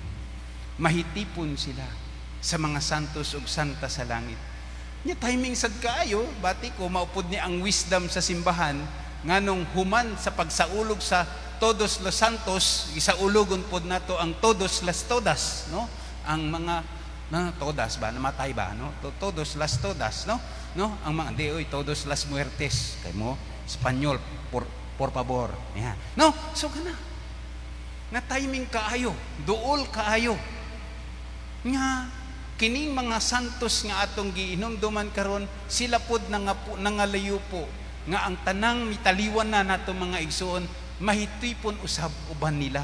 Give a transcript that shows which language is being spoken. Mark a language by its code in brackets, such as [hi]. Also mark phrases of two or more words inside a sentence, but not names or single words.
[ceb] Mahitipon sila sa mga santos ug santa sa langit. Nya timing sad kaayo, bati ko maupod ni ang wisdom sa simbahan nganong human sa pagsaulog sa Todos los Santos, isaulogon pod nato ang Todos las Todas, no? Ang mga todas ba namatay ba, no? Todos las Todas, no? No, ang mga [es] todos las muertes [ceb] kay mo Espanyol, [es] por favor. Yan. [ceb] No, so kana nga timing kaayo, duol kaayo nga kining mga santos nga atong giinomduman karon, sila pod nangalayo po nga ang tanang mitaliwan na nato mga igsoon mahitipon usab uban nila.